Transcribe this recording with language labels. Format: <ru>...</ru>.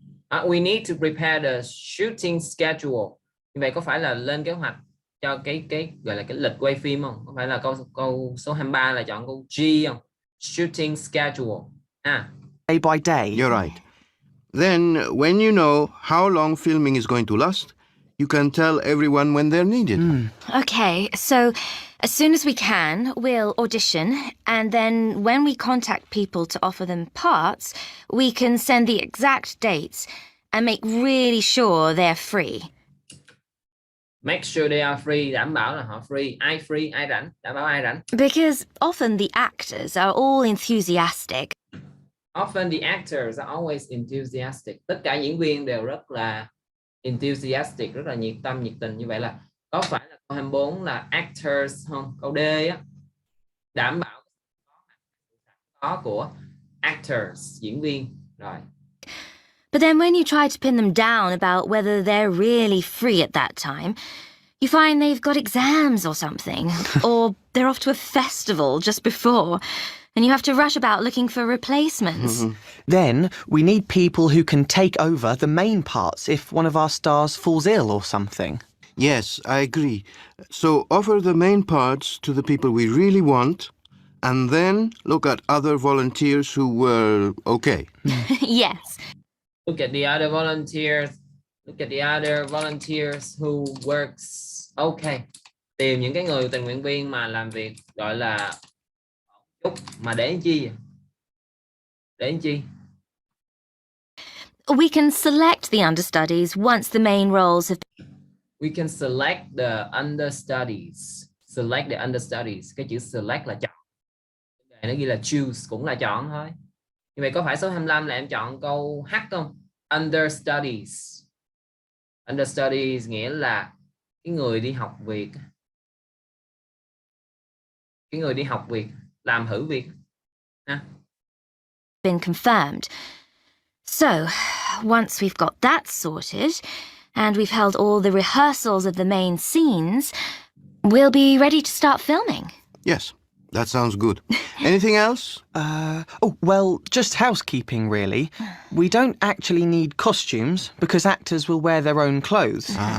<en>We need to prepare the shooting schedule.</en> <vi>Như vậy có phải là lên kế hoạch cho cái gọi là cái lịch quay phim không? Có phải là câu số 23 là chọn câu G không?</vi> <en>Shooting schedule. Day by day. You're right. Then, when you know how long filming is going to last, you can tell everyone when they're needed. Okay, so as soon as we can, we'll audition, and then when we contact people to offer them parts, we can send the exact dates and make really sure they're free. Make sure they are free,</en> <vi>đảm bảo là họ free. Ai free, ai rảnh, đảm bảo ai rảnh.</vi> <en>Because often the actors are all enthusiastic. Often the actors are always enthusiastic.</en> <vi>Tất cả diễn viên đều rất là enthusiastic, rất là nhiệt tâm, nhiệt tình. Như vậy là có phải là câu 24 là actors không? Câu D á, đảm bảo có của actors, diễn viên. Rồi.</vi> <en>But then when you try to pin them down about whether they're really free at that time, you find they've got exams or something, or they're off to a festival just before, and you have to rush about looking for replacements. Then we need people who can take over the main parts if one of our stars falls ill or something. Yes, I agree. So offer the main parts to the people we really want, and then look at other volunteers who were okay. Yes. Look at the other volunteers. Look at the other volunteers who works okay.</en> <vi>Tìm những cái người tình nguyện viên mà làm việc gọi là chút, mà để làm chi? Để làm chi?</vi> <en>We can select the understudies once the main roles have We can select the understudies. Select the understudies.</en> <vi>Cái chữ select là chọn. Nó ghi là choose cũng là chọn thôi. Như vậy có phải số 25 là em chọn câu H không? Understudies. Understudies nghĩa là cái người đi học việc. Cái người đi học việc, làm thử việc. Ha?</vi> <en>been confirmed. So, once we've got that sorted, and we've held all the rehearsals of the main scenes, We'll be ready to start filming. Yes, that sounds good. Anything else? Well, just housekeeping, really. We don't actually need costumes because actors will wear their own clothes.</en>